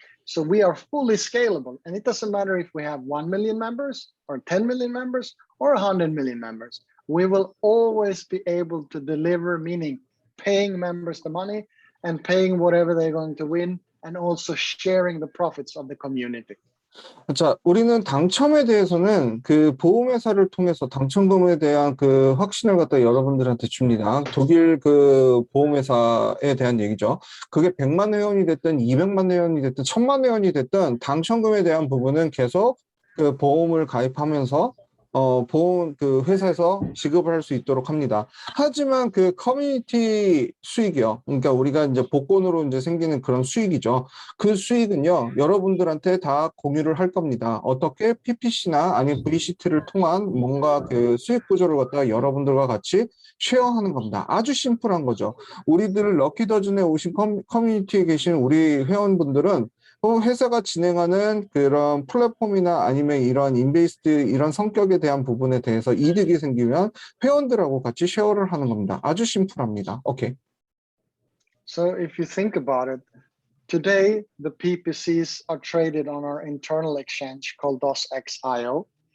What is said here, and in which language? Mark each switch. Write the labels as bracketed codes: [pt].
[en] So we are fully scalable. And it doesn't matter if we have 1 million members or 10 million members or 100 million members. We will always be able to deliver, meaning paying members the money and paying whatever they're going to win, and also sharing the profits of the community. [ko] 자, 우리는 당첨에 대해서는 그 보험회사를 통해서 당첨금에 대한 그 확신을 갖다 여러분들한테 줍니다. 독일 그 보험회사에 대한 얘기죠. 그게 100만 회원이 됐든 200만 회원이 됐든 1000만 회원이 됐든 당첨금에 대한 부분은 계속 그 보험을 가입하면서 보험 그 회사에서 지급을 할 수 있도록 합니다. 하지만 그 커뮤니티 수익이요. 그러니까 우리가 이제 복권으로 이제 생기는 그런 수익이죠. 그 수익은요, 여러분들한테 다 공유를 할 겁니다. 어떻게 PPC나 아니면 VCT를 통한 뭔가 그 수익 구조를 갖다가 여러분들과 같이 쉐어하는 겁니다. 아주 심플한 거죠. 우리들 럭키 더즌에 오신 커뮤니티에 계신 우리 회원분들은 회사가 진행하는 그런 플랫폼이나 아니면 이런 인베이스드 이런 성격에 대한 부분에 대해서 이득이 생기면 회원들하고 같이 쉐어를 하는 겁니다. 아주 심플합니다. 오케이. [en] So if you think about it, today the PPCs are traded on our internal exchange called DOSXIO.